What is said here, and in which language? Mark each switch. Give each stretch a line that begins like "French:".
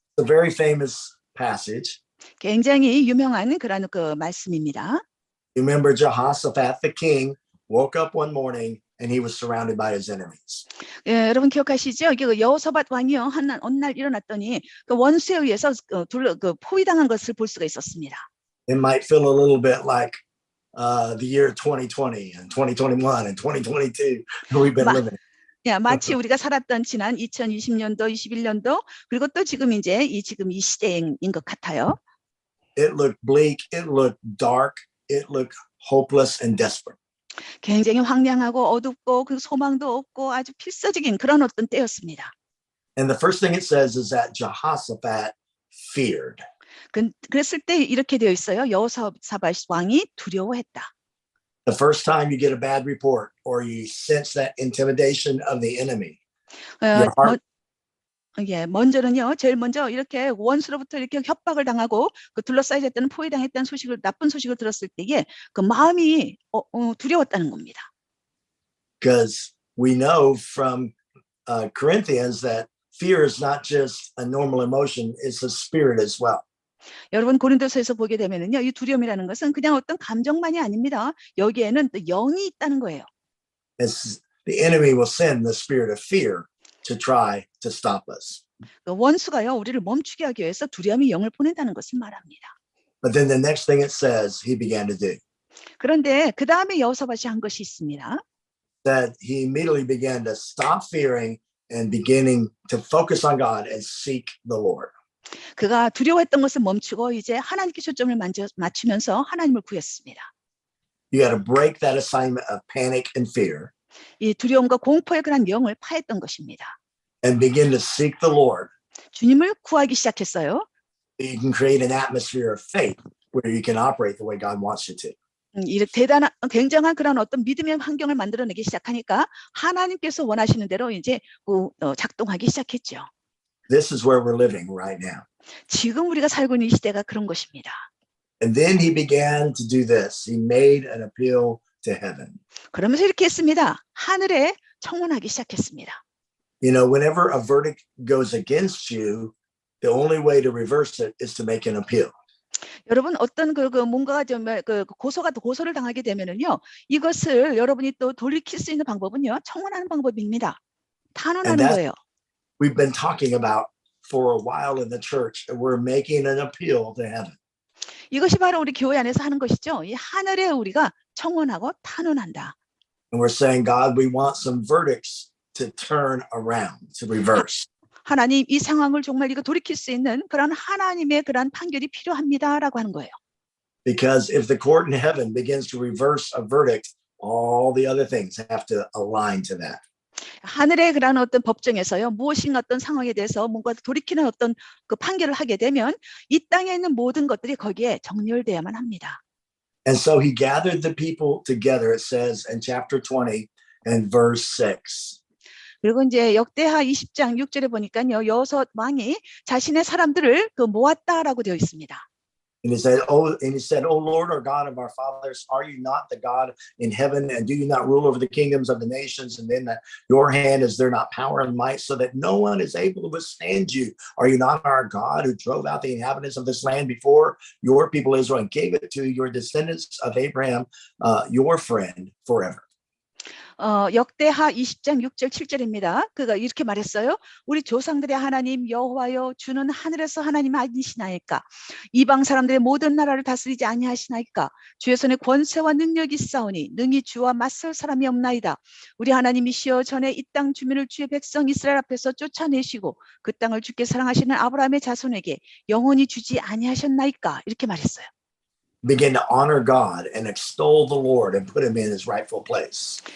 English: It's a very famous passage.
Korean: 굉장히 유명한 그런 그 말씀입니다.
English: You remember Jehoshaphat, the king, woke up one morning and he was surrounded by his enemies.
Korean: 예, 여러분 기억하시죠? 이게 여호사밧 왕이요, 어느 날 일어났더니 그 원수에 의해서 포위당한 것을 볼 수가 있었습니다.
English: It might feel a little bit like the year 2020 and 2021 and 2022 we've been living.
Korean: 야, 마치 우리가 살았던 지난 2020년도, 21년도 그리고 또 지금 이제 지금 이 시대인 것 같아요.
English: It looked bleak, it looked dark, it looked hopeless and desperate.
Korean: 굉장히 황량하고 어둡고 그 소망도 없고 아주 필사적인 그런 어떤 때였습니다.
English: And the first thing it says is that Jehoshaphat feared.
Korean: 그랬을 때 이렇게 되어 있어요. 여호사밧 왕이 두려워했다.
English: The first time you get a bad report or you sense that intimidation of the enemy, your heart
Korean: 먼저는요, 제일 먼저 이렇게 원수로부터 이렇게 협박을 당하고 그 둘러싸여졌다는 포위당했다는 소식을 나쁜 소식을 들었을 때에 그 마음이 두려웠다는 겁니다.
English: Because we know from Corinthians that fear is not just a normal emotion, it's a spirit as well.
Korean: 여러분 고린도서에서 보게 되면은요, 이 두려움이라는 것은 그냥 어떤 감정만이 아닙니다. 여기에는 또 영이 있다는 거예요.
English: It's the enemy will send the spirit of fear to try to stop us.
Korean: 원수가요, 우리를 멈추게 하기 위해서 두려움의 영을 보낸다는 것을 말합니다.
English: But then the next thing it says he began to do,
Korean: 그런데 그 다음에 여호사밧이 한 것이 있습니다.
English: that he immediately began to stop fearing and beginning to focus on God and seek the Lord.
Korean: 그가 두려워했던 것을 멈추고 이제 하나님께 초점을 맞추면서 하나님을 구했습니다.
English: You got to break that assignment of panic and fear
Korean: 이 두려움과 공포의 그런 영을 파했던 것입니다.
English: and begin to seek the Lord.
Korean: 주님을 구하기 시작했어요.
English: You can create an atmosphere of faith where you can operate the way God wants you to.
Korean: 이렇게 굉장한 그런 어떤 믿음의 환경을 만들어내기 시작하니까 하나님께서 원하시는 대로 이제 작동하기 시작했죠.
English: This is where we're living right now.
Korean: 지금 우리가 살고 있는 이 시대가 그런 것입니다.
English: And then he began to do this. He made an appeal to heaven.
Korean: 그러면서 이렇게 했습니다. 하늘에 청원하기 시작했습니다.
English: You know, whenever a verdict goes against you, the only way to reverse it is to make an appeal.
Korean: 여러분 어떤 뭔가가 좀 고소를 당하게 되면은요, 이것을 여러분이 또 돌이킬 수 있는 방법은요, 청원하는 방법입니다.
English: And
Korean: 탄원하는
English: that's
Korean: 거예요.
English: we've been talking about for a while in the church. We're making an appeal to heaven.
Korean: 이것이 바로 우리 교회 안에서 하는 것이죠. 이 하늘에 우리가 청원하고 탄원한다.
English: And we're saying, God, we want some verdicts to turn around, to reverse.
Korean: 하나님, 이 상황을 정말 이거 돌이킬 수 있는 그런 하나님의 그런 판결이 필요합니다라고 하는 거예요.
English: Because if the court in heaven begins to reverse a verdict, all the other things have to align to that.
Korean: 하늘의 그런 어떤 법정에서요, 무엇인가 어떤 상황에 대해서 뭔가 돌이키는 어떤 그 판결을 하게 되면 이 땅에 있는 모든 것들이 거기에 정렬돼야만 합니다.
English: And so he gathered the people together, it says in chapter 20 and verse 6.
Korean: 그리고 이제 역대하 20장 6절에 보니까요, 여섯 왕이 자신의 사람들을 모았다라고 되어 있습니다.
English: And he said, "O Lord, our God of our fathers, are you not the God in heaven, and do you not rule over the kingdoms of the nations? And in your hand is there not power and might, so that no one is able to withstand you? Are you not our God who drove out the inhabitants of this land before your people Israel and gave it to your descendants of Abraham, your friend, forever?"
Korean: 역대하 20장 6절 7절입니다. 그가 이렇게 말했어요. 우리 조상들의 하나님 여호와여, 주는 하늘에서 하나님 아니시나이까? 이방 사람들의 모든 나라를 다스리지 아니하시나이까? 주의 손에 권세와 능력이 있사오니 능히 주와 맞설 사람이 없나이다. 우리 하나님이시여, 전에 이 땅 주민을 주의 백성 이스라엘 앞에서 쫓아내시고 그 땅을 주께 사랑하시는 아브라함의 자손에게 영원히 주지 아니하셨나이까? 이렇게 말했어요.
English: Begin to honor God and extol the Lord and put him in his rightful place.